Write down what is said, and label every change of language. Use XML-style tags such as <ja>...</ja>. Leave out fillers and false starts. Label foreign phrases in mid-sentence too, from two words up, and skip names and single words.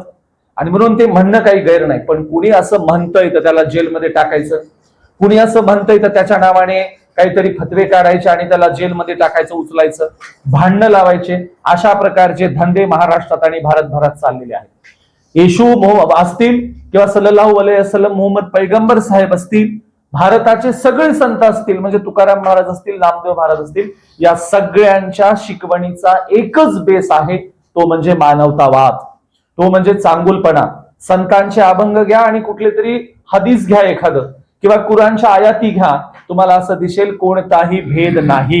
<mr>आणि म्हणून ते म्हणणं काही गैर नाही. पण कुणी असं म्हणतंय तर त्याला जेलमध्ये टाकायचं, कुणी असं म्हणतंय तर त्याच्या नावाने काहीतरी फतवे काढायचे आणि त्याला जेलमध्ये टाकायचं, उचलायचं, भांडणं लावायचे, अशा प्रकारचे धंदे महाराष्ट्रात आणि भारतभरात चाललेले आहेत. येशू असतील किंवा</mr> <ar>صلى الله عليه وسلم</ar> <mr>मोहम्मद पैगंबर साहेब असतील, भारताचे सगळे संत असतील, म्हणजे तुकाराम महाराज असतील, नामदेव महाराज असतील, या सगळ्यांच्या शिकवणीचा एकच बेस आहे, तो म्हणजे मानवतावाद, तो म्हणजे चांगुलपणा. संतांचे अभंग घ्या आणि कुठले तरी हदीस घ्या एखादं किंवा कुराणच्या आयाती घ्या, तुम्हाला असं दिसेल कोणताही भेद नाही.</mr>